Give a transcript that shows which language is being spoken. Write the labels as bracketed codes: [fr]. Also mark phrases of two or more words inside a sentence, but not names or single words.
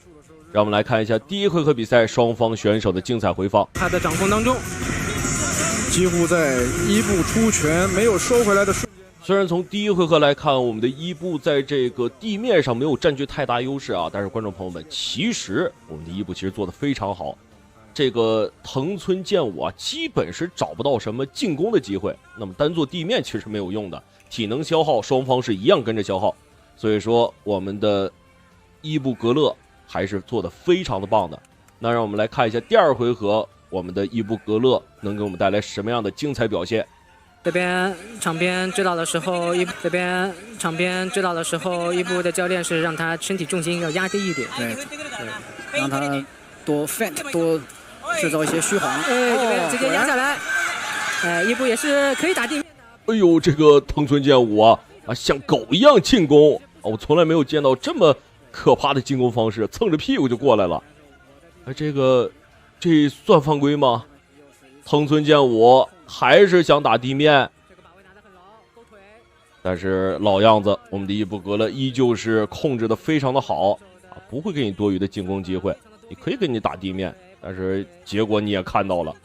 [zh] 讓我們來看一下第一回合比賽雙方選手的精彩回放。他的掌控當中，幾乎在伊布出拳沒有收回來的瞬間。雖然從第一回合來看，我們的伊布在這個地面上沒有佔據太大優勢啊，但是觀眾朋友們，其實我們的伊布其實做得非常好。這個藤村健吾啊，基本是找不到什麼進攻的機會。那麼單做地面其實沒有用的，體能消耗雙方是一樣跟着消耗。所以說我們的伊布格勒還是做得非常的棒的。那讓我們來看一下第二回合，我們的伊布格勒能給我們帶來什麼樣的精彩表現。這邊場邊指導的時候，伊布的教練是讓他身體重心要壓低一點，對，讓他多 feint 多製造一些虛晃。這邊直接壓下來，伊布也是可以打地面的。哎呦，這個藤村健吾啊，像狗一樣進攻，我從來沒有見到這麼可怕的進攻方式，蹭着屁股就過來了。這算犯規嗎？藤村健吾還是想打地面，但是老樣子，我們的伊布格勒依舊是控制的非常的好啊，不會給你多餘的進攻機會，你可以給你打地面，但是結果你也看到了，